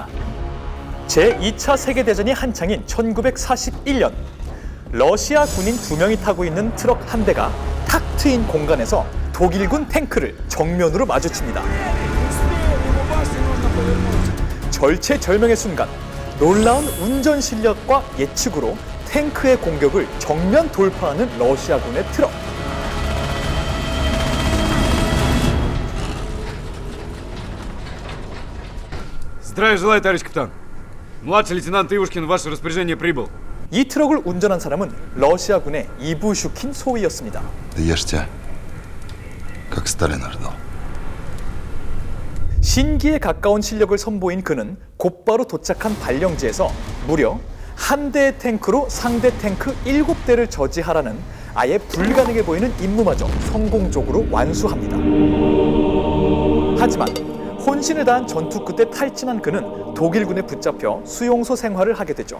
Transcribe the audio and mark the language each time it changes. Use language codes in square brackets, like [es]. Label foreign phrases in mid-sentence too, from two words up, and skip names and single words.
[ko] 제2차 세계대전이 한창인 1941년 러시아 군인 2명이 타고 있는 트럭 한 대가 탁 트인 공간에서 독일군 탱크를 정면으로 마주칩니다. 절체절명의 순간 놀라운 운전 실력과 예측으로 탱크의 공격을 정면 돌파하는 러시아군의 트럭. [ru] Здравия желаю, товарищ капитан. Младший лейтенант Ивушкин в ваше распоряжение прибыл. [ko] 이 트럭을 운전한 사람은 러시아군의 이부슈킨 소위였습니다. [ru] Ешьте, как Сталин ожидал. [ko] 신기에 가까운 실력을 선보인 그는 곧바로 도착한 발령지에서 무려 한 대의 탱크로 상대 탱크 7대를 저지하라는 아예 불가능해 보이는 임무마저 성공적으로 완수합니다. 하지만 혼신을 다한 전투 끝에 탈진한 그는 독일군에 붙잡혀 수용소 생활을 하게 되죠.